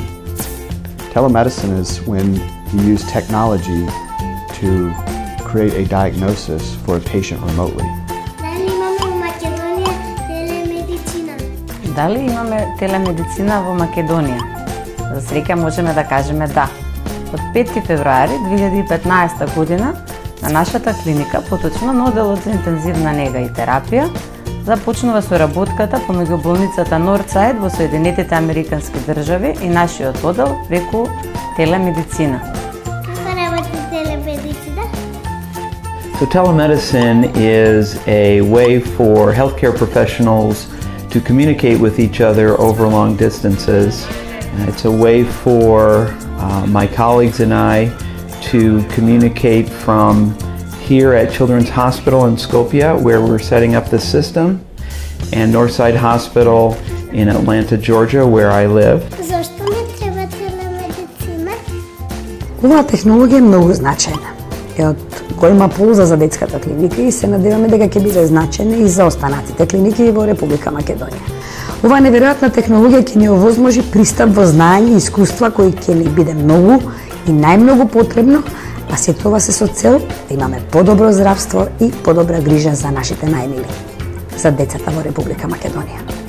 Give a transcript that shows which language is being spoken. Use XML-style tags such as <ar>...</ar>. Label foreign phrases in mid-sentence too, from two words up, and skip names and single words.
<en>Telemedicine is when you use technology to create a diagnosis for a patient remotely.</en> <mk>Дали имаме телемедицина во Македонија? За среќа можеме да кажеме да. Од 5 февруари 2015 година на нашата клиника, поточно на оделот за интензивна нега и терапија, започнува соработката помеѓу болницата Нордсайд во Соединетите Американски држави и нашиот одел преку телемедицина. Како работи телемедицина?</mk> <en>So telemedicine is a way for healthcare professionals to communicate with each other over long distances. It's a way for my colleagues and I to communicate from here at Children's Hospital in Skopje, where we're setting up the system, and Northside Hospital in Atlanta, Georgia, where I live.</en> <mk>Зошто не треба телемедицина? Оваа технологија е многу значајна. Е од голема полза за детската клиника и се надеваме дека ќе биде значајна и за останатите клиники во Република Македонија. Оваа неверојатна технологија ќе ни овозможи пристап во знаење и искуства кои ќе ни биде многу и најмногу потребно, а се тоа се со цел да имаме подобро здравство и подобра грижа за нашите најмили, за децата во Република Македонија.</mk>